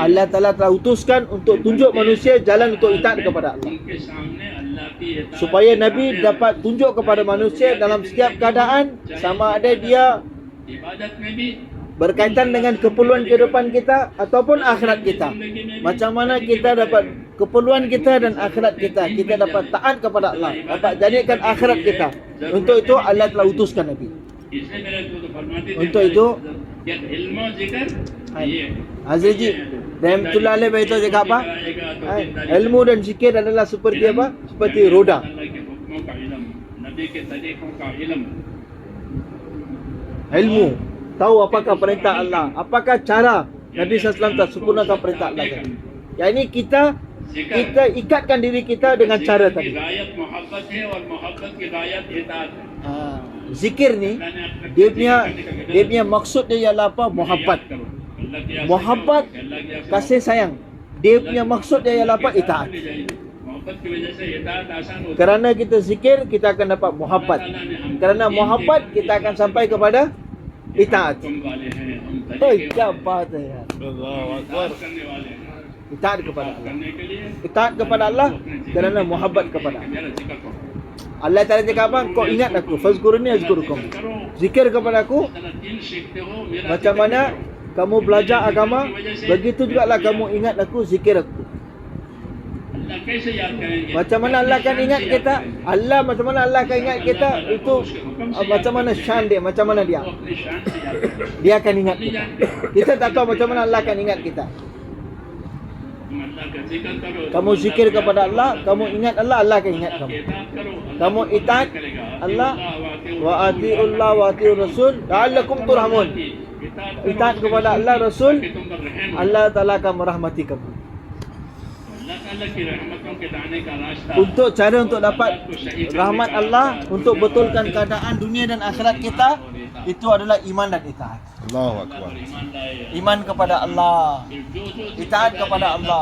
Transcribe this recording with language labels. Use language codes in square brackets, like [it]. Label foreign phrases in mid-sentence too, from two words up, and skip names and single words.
[ms] Allah Taala telah utuskan untuk tunjuk manusia jalan untuk itaat kepada Allah. [hi] उनके सामने अल्लाह की इताअत [ms] Supaya Nabi dapat tunjuk kepada manusia dalam setiap keadaan, sama ada dia [hi] इबादत में भी [ms] berkaitan dengan keperluan kehidupan kita ataupun akhirat kita. Macam mana kita dapat keperluan kita dan akhirat kita, kita dapat taat kepada Allah, dapat jadikan akhirat kita. Untuk itu Allah telah utuskan Nabi. [hi] इसलिए मेरे को तो फरमाते थे [ms] Untuk itu [hi] कि इल्म और जिक्र ये [ms] Azizji [ar] رحمة الله عليه [ms] beritahu cakap apa? Ilmu dan zikir adalah seperti apa? Seperti roda. [hi] अल्लाह के हुक्मों का इल्म, नबी के तरीकों का इल्म, [ms] Ilmu, tahu apakah perintah Allah, apakah cara Nabi SAW tak sempurnakan perintah Allah tadi. Yang ini kita ikatkan diri kita dengan cara tadi. [hi] गायत मोहब्बत है और मोहब्बत की गायत इताअत है। [ms] Zikir ni dia punya maksud dia ialah apa? Muhabbat. Muhabbat, kasih sayang. Dia punya maksud dia ialah apa? Itaat. [hi] मोहब्बत की वजह से इताअत आसान होती है। [ms] Kerana kita zikir, kita akan dapat muhabbat. Kerana muhabbat, kita akan sampai kepada itaat. [hi] हुक्म वाले हैं हम Oh, तरीके क्या बात है यार. इताअत करने वाले हैं। [ms] Itaat kepada Allah. [hi] करने के लिए [ms] Itaat kepada Allah kerana muhabbat kepada Allah. [hi] मेरा जिक्र करो, [ms] Allah Ta'ala cakap apa? Kau ingat aku. [ar] فاذكروني أذكركم. [ms] Zikir kepada aku. [hi] तरह दिन सीखते हो मेरा [ms] Macam mana kamu belajar agama, begitu juga lah kamu ingat aku, zikir aku. [hi] अल्लाह कैसे याद करेंगे? [ms] Macam mana Allah akan ingat kita? Macam mana Allah akan ingat kita? Itu macam mana syan dia, macam mana dia. [hi] वो अपनी शान से याद करेंगे। [ms] Dia akan ingat kita. Kita tak tahu macam mana Allah akan ingat kita. [hi] तुम अल्लाह का जिक्र करो, [ms] Kamu zikir kepada Allah, kamu ingat Allah, Allah akan ingat kamu. [hi] इताअत करो, [ms] Kamu itaat Allah [ar] وأطيعوا الله وأطيعوا الرسول لعلكم ترحمون. [ms] Itaat kepada Allah, Rasul, [hi] तुम पर रहम [ms] Allah Ta'ala akan merahmati kamu. [hi] अल्लाह ताला की रहमतों के दाने का रास्ता [ms] Untuk cara untuk dapat rahmat Allah, untuk betulkan keadaan dunia dan akhirat kita, itu adalah iman dan itaat. [ar] الله أكبر. [hi] ईमान लाए। [ms] Iman kepada Allah, [hi] फिर जो [ms] itaat kepada Allah.